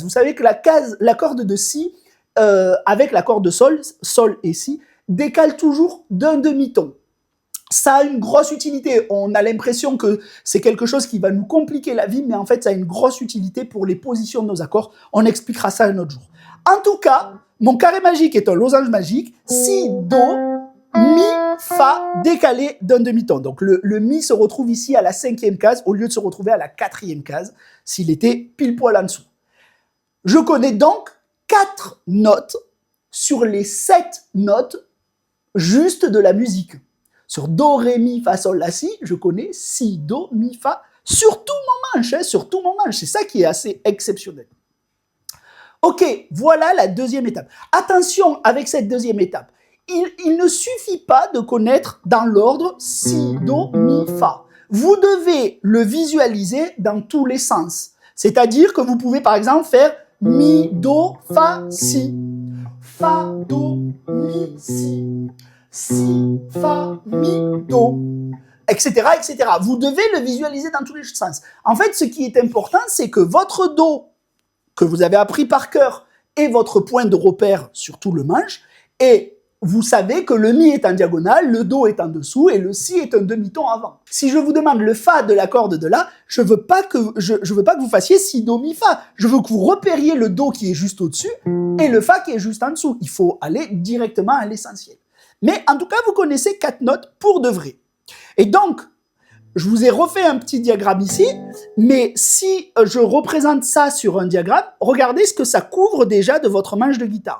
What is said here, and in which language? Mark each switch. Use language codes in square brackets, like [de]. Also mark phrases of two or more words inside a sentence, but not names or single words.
[fr] Vous savez que la corde de si, avec la corde de sol, sol et si, décale toujours d'un demi-ton. Ça a une grosse utilité. On a l'impression que c'est quelque chose qui va nous compliquer la vie, mais en fait, ça a une grosse utilité pour les positions de nos accords. On expliquera ça un autre jour. En tout cas, mon carré magique est un losange magique. Si, do, mi, fa, décalé d'un demi-ton. Donc, le mi se retrouve ici à la 5e case au lieu de se retrouver à la 4e case s'il était pile poil en dessous. Je connais donc 4 notes sur les 7 notes juste de la musique. Sur do, ré, mi, fa, sol, la, si, je connais si, do, mi, fa, sur tout mon manche, hein, sur tout mon manche. C'est ça qui est assez exceptionnel. Ok, voilà la deuxième étape. Attention avec cette deuxième étape. Il ne suffit pas de connaître dans l'ordre si, do, mi, fa. Vous devez le visualiser dans tous les sens. C'est-à-dire que vous pouvez par exemple faire mi, do, fa, si. Fa, do, mi, si, fa, mi, do, etc., etc. Vous devez le visualiser dans tous les sens. En fait, ce qui est important, c'est que votre do, que vous avez appris par cœur, est votre point de repère sur tout le manche, et vous savez que le mi est en diagonale, le do est en dessous, et le si est un demi-ton avant. Si je vous demande le fa de la corde de la, je veux pas que vous fassiez si, do, mi, fa. Je veux que vous repériez le do qui est juste au-dessus, et le fa qui est juste en dessous. Il faut aller directement à l'essentiel. Mais en tout cas, vous connaissez 4 notes pour de vrai. Et donc, je vous ai refait un petit diagramme ici, mais si je représente ça sur un diagramme, regardez ce que ça couvre déjà de votre manche de guitare.